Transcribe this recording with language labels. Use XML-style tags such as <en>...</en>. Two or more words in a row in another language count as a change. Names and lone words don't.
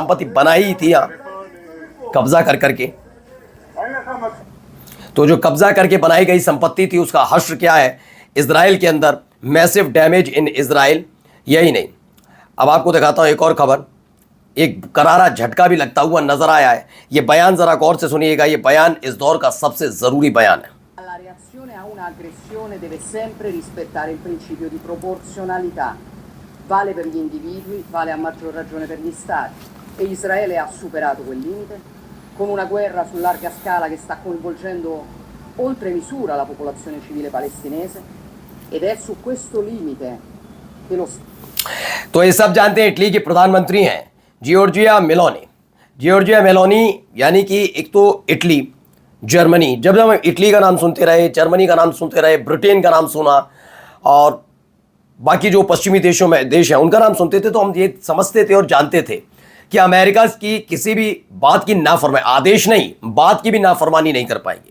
<hi>संपत्ति बनाई थी यहाँ कब्जा कर करके, तो जो कब्जा करके बनाई गई संपत्ति थी उसका हश्र क्या है इजराइल के अंदर।</hi> <en>massive damage in Israel.</en> <hi>यही नहीं, अब आपको दिखाता हूं एक और खबर। एक करारा झटका भी लगता हुआ नजर आया है। ये बयान जरा गौर से सुनिएगा। ये बयान इस दौर का सबसे जरूरी बयान है।</hi> <it>La reazione a un'aggressione deve sempre rispettare il principio di proporzionalità. Vale per gli individui, vale a maggior ragione per gli stati. E Israele ha superato quel limite con una guerra su larga scala che sta coinvolgendo oltre misura la popolazione civile palestinese ed è su questo limite che lo</it> <hi>तो ये सब जानते हैं इटली के प्रधानमंत्री हैं जियोर्जिया मेलोनी। जियोर्जिया मेलोनी यानी कि एक तो इटली, जर्मनी। जब हम इटली का नाम सुनते रहे, जर्मनी का नाम सुनते रहे, ब्रिटेन का नाम सुना, और बाकी जो पश्चिमी देशों में देश हैं उनका नाम सुनते थे, तो हम ये समझते थे और जानते थे कि अमेरिका की किसी भी बात की नाफरमानी, आदेश नहीं, बात की भी नाफरमानी नहीं कर पाएंगे।</hi>